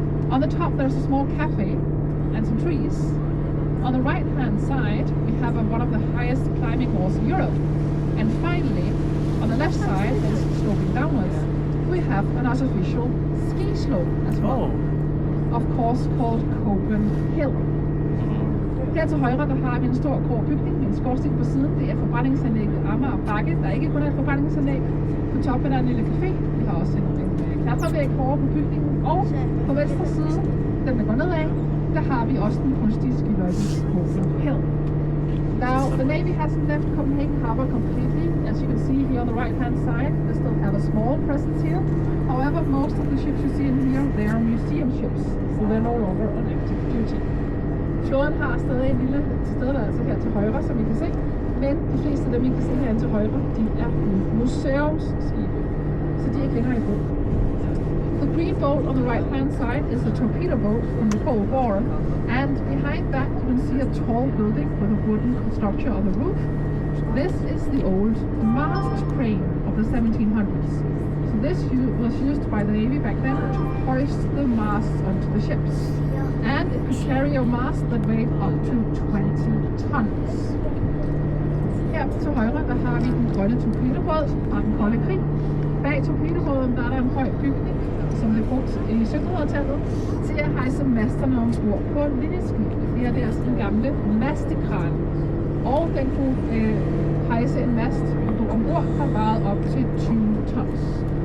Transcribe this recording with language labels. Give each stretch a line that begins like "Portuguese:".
English: On the top there's a small cafe and some trees. On the right hand side we have one of the highest climbing walls in Europe. And finally, on the left side that is sloping downwards, we have an artificial ski slope as well. Of course called Copenhagen.
Danish: Her til højre der har vi en stor grå bygning med en skorsten på siden. Det er forbrændingsanlægget Amagerbakke. Der er ikke kun et forbrændingsanlæg. På toppen er der en lille café. Vi har også en klatrevæg over på bygningen. Og på venstre side, den der går nedad, der har vi også den kunstige skiløjpe Copenhagen.
English: Now, the Navy hasn't left Copenhagen Harbour completely. As you can see here on the right hand side, they still have a small presence here. However, most of the ships you see in here, they are museum ships, so they're no longer on active duty.
Danish: Flåden har stadig en lille tilstedeværelse her til højre, som I kan se, men de fleste af dem, I kan se her til højre, de er museumsskibe, så de er ikke længere i brug.
English: The green boat on the right hand side is a torpedo boat from the Cold War, and behind that you can see a tall building with a wooden structure on the roof. This is the old mast crane of the 1700s. So this was used by the Navy back then to hoist the masts onto the ships. And it could carry a mast that weighed up to 20 tons.
Danish: Her til højre der har vi den grønne torpedobåd fra den kolde krig. Bag torpedobåden der er der en høj bygning, som blev brugt i 1700-tallet til at hejse masterne ombord på linjeskib. Det her det er den gamle mastekran. Og den kunne hejse en mast ombord, der vejede op til 20 tons.